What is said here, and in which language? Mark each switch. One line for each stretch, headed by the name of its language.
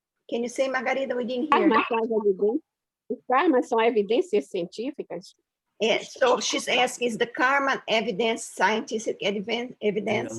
English: Can you say, Margarida, we didn't hear?
Portuguese: Os karmas são evidências científicas?
English: So she's asking, is the karma evidence, scientific evidence?